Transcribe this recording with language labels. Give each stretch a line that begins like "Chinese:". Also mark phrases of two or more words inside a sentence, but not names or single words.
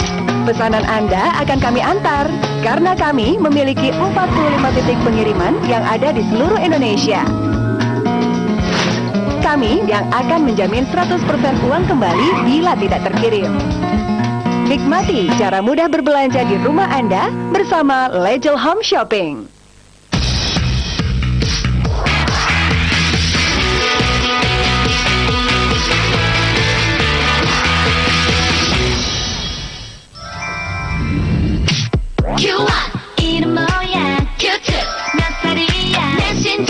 Indonesian: Pesanan Anda akan kami antar, karena kami memiliki 45 titik pengiriman yang ada di seluruh Indonesia. Kami yang akan menjamin 100% uang kembali bila tidak terkirim. Nikmati cara mudah berbelanja di rumah Anda bersama Legel Home Shopping.
Korean: Q1 이름 뭐야 큐트 몇 살이야 메신저